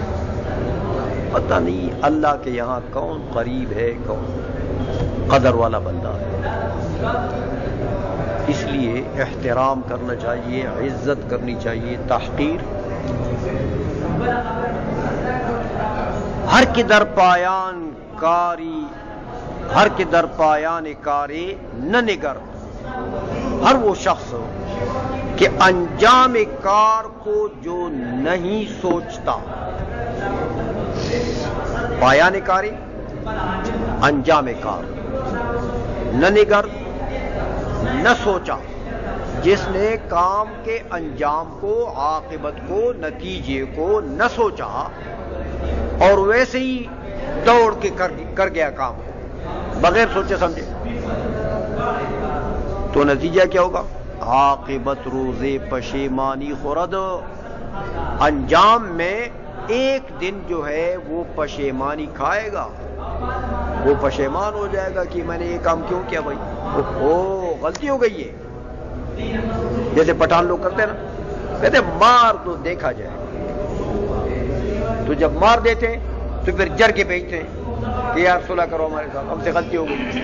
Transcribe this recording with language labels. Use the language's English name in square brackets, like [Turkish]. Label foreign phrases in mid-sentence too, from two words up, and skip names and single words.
[Urdu] پتہ نہیں اللہ کے یہاں کون قریب ہے، کون قدر والا بندہ ہے. اس لیے احترام کرنا چاہیے، عزت کرنی چاہیے. [Persian] تحقیر ہر کے در پایان کاری، ہر کے در پایان کاری نہ نگر. [Urdu] ہر وہ شخص کہ انجام کار کو جو نہیں سوچتا. [Persian] پایان کاری [Urdu] انجام کار، [Persian] نہ نگر [Urdu] نہ سوچا. جس نے کام کے انجام کو، عاقبت کو، نتیجے کو نہ سوچا اور ویسے ہی دوڑ کے کر گیا کام بغیر سوچے سمجھے، تو نتیجہ کیا ہوگا؟ [Persian] عاقبت روزے پشیمانی خورد. [Urdu] انجام میں ایک دن جو ہے وہ پشیمانی کھائے گا، وہ پشیمان ہو جائے گا کہ میں نے یہ کام کیوں کیا بھائی، اوہ غلطی ہو گئی ہے. جیسے پٹھان لوگ کرتے ہیں نا، کہتے مار تو دیکھا جائے. تو جب مار دیتے ہیں تو پھر جر کے بھیجتے ہیں کہ یار صلح کرو ہمارے ساتھ، ہم سے غلطی ہو گئی.